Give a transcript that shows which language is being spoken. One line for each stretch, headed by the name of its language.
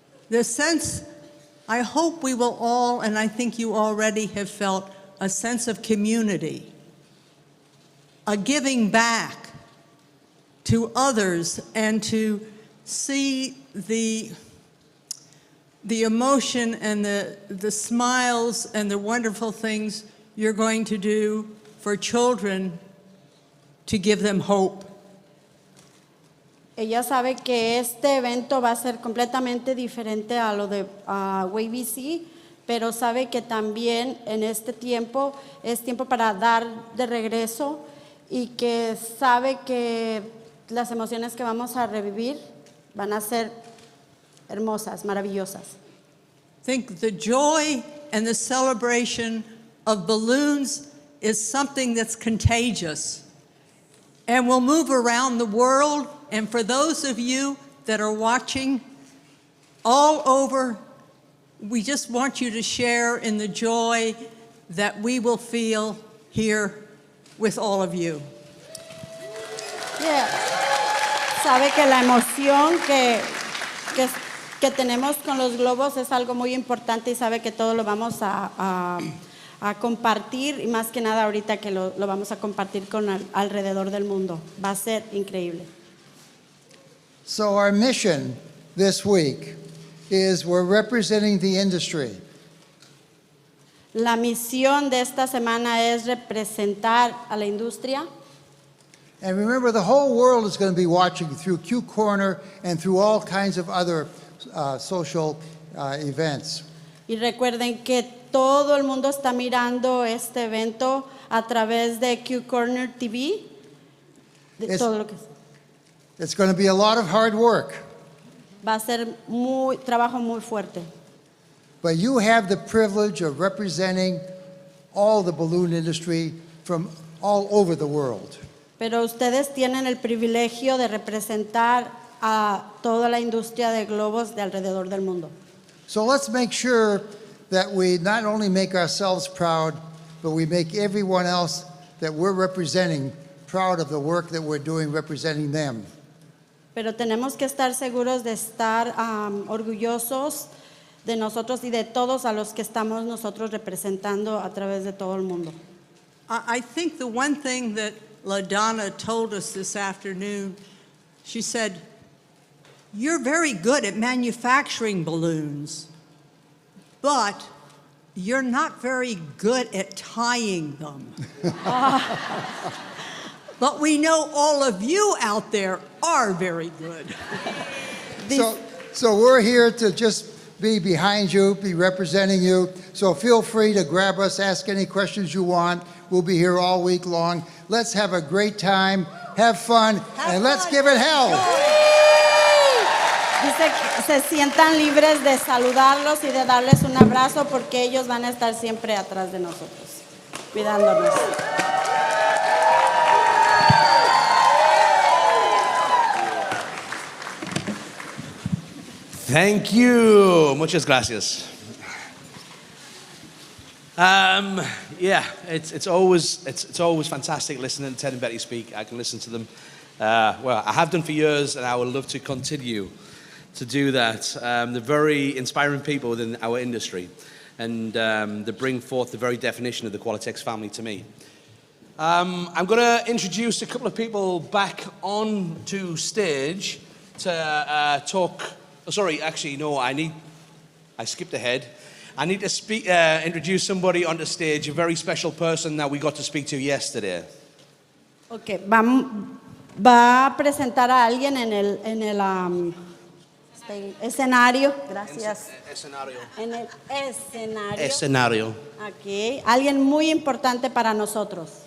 English: The sense, I hope we will all, and I think you already have felt, a sense of community, a giving back to others, and to see the emotion and the smiles and the wonderful things you're going to do for children to give them hope.
Spanish: Ella sabe que este evento va a ser completamente diferente a lo de WBC, pero sabe que también en este tiempo es tiempo para dar de regreso y que sabe que las emociones que vamos a revivir van a ser hermosas, maravillosas.
English: I think the joy and the celebration of balloons is something that's contagious and will move around the world. And for those of you that are watching all over, we just want you to share in the joy that we will feel here with all of you. Yeah.
Spanish: Sabe que la emoción que tenemos con los globos es algo muy importante y sabe que todo lo vamos a compartir y más que nada ahorita que lo vamos a compartir con alrededor del mundo. Va a ser increíble.
English: So our mission this week is we're representing the industry.
Spanish: La misión de esta semana es representar a la industria.
English: And remember, the whole world is going to be watching through Q Corner and through all kinds of other social events.
Spanish: Y recuerden que todo el mundo está mirando este evento a través de Q Corner TV. Todo lo que
English: It's going to be a lot of hard work.
Spanish: va a ser trabajo muy fuerte.
English: But you have the privilege of representing all the balloon industry from all over the world.
Spanish: Pero ustedes tienen el privilegio de representar a toda la industria de globos de alrededor del mundo.
English: So let's make sure that we not only make ourselves proud, but we make everyone else that we're representing proud of the work that we're doing representing them.
Spanish: Pero tenemos que estar seguros de estar orgullosos de nosotros y de todos a los que estamos nosotros representando a través de todo el mundo.
English: I think the one thing that LaDonna told us this afternoon, she said, you're very good at manufacturing balloons, but you're not very good at tying them. But we know all of you out there are very good. So we're here to just be behind you, be representing you. So feel free to grab us, ask any questions you want. We'll be here all week long. Let's have a great time, have fun, and let's give it hell.
Spanish: Dice que se sientan libres de saludarlos y de darles un abrazo porque ellos van a estar siempre atrás de nosotros, cuidándonos.
English: Thank you.
Spanish: Muchas gracias.
English: Yeah, it's always fantastic listening to Ted and Betty speak. I can listen to them. Well, I have done for years, and I would love to continue. to do that. They're very inspiring people within our industry, and they bring forth the very definition of the Qualitex family to me. I'm going to introduce a couple of people back onto stage to talk. Oh, sorry, actually, no, I skipped ahead. I need to introduce somebody onto stage, a very special person that we got to speak to yesterday.
Spanish: Ok, va a presentar a alguien en el escenario. Gracias. Escenario. En el escenario. Escenario. Ok, alguien muy importante para nosotros.